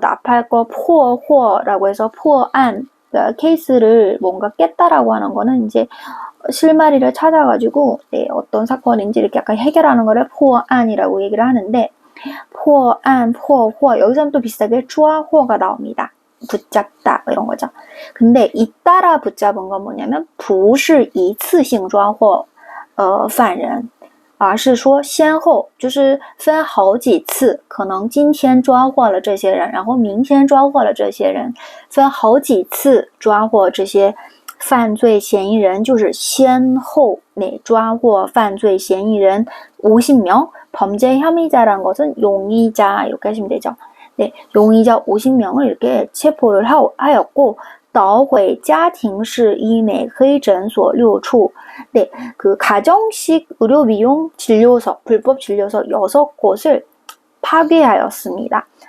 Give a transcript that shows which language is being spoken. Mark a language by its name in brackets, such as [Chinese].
[Korean] 앞할 거 포호라고 해서 포안, 그러니까 케이스를 뭔가 깼다라고 하는 거는 이제 실마리를 찾아가지고 어떤 사건인지 이렇게 약간 해결하는 거를 포안이라고 얘기를 하는데, 포안, 포호, 여기서는 또 비슷하게 추아호가 나옵니다. 붙잡다 이런 거죠. 근데 잇따라 붙잡은 건 뭐냐면 [Chinese] 不是一次性抓获犯人，而是说先后，就是分好几次，可能今天抓获了这些人，然后明天抓获了这些人，分好几次抓获这些犯罪嫌疑人，就是先后抓获犯罪嫌疑人 [Korean] 50명, 범죄 혐의자라는 것은 용의자 이렇게 하시면 되죠. 네, 용의자 50명을 이렇게 체포를 하였고, [Chinese] 捣毁家庭式医美黑诊所6处. [Korean] 네, 그 가정식 의료 미용 진료소, 불법 진료소 6곳을 파괴하였습니다.